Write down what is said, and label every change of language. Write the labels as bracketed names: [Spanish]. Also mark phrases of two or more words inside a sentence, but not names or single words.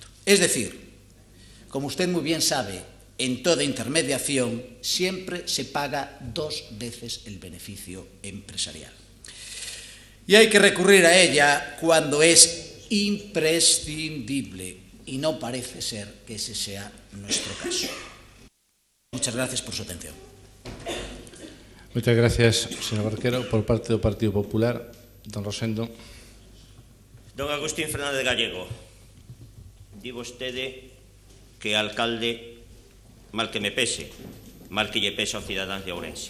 [Spanish] Es decir, como usted muy bien sabe, en toda intermediación siempre se paga 2 veces el beneficio empresarial. Y hay que recurrir a ella cuando es imprescindible, y no parece ser que ese sea nuestro caso. Muchas gracias por su atención. [Galician] Moitas gracias, señor Barquero. Por parte do Partido Popular, don Rosendo. Don Agustín Fernández Gallego, di vostede que alcalde, mal que me pese, mal que lle pese aos cidadáns de Ourense.